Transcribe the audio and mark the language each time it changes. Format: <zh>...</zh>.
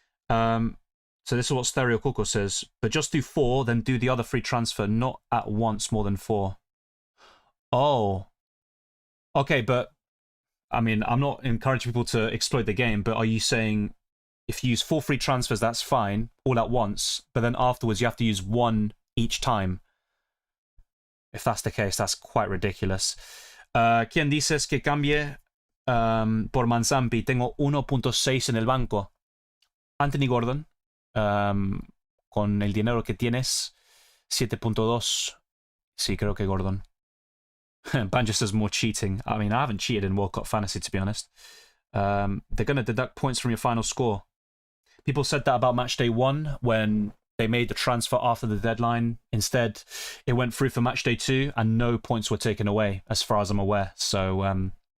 <en>So this is what Stereo Coco says. But just do 4, then do the other free transfer, not at once more than 4. Oh. Okay, but I mean, I'm not encouraging people to exploit the game, but are you saying if you use 4 free transfers, that's fine, all at once, but then afterwards you have to use 1 each time? If that's the case, that's quite ridiculous.</en> <es>¿Quién dices que cambie por Manzampi? Tengo 1.6 en el banco. Anthony Gordon, con el dinero que tienes, 7.2. Sí, creo que Gordon.</es> <en>Banjo says more cheating. I mean, I haven't cheated in World Cup Fantasy, to be honest. They're going to deduct points from your final score. People said that about Matchday 1 when they made the transfer after the deadline. Instead, it went through for Matchday 2 and no points were taken away, as far as I'm aware. So,</en>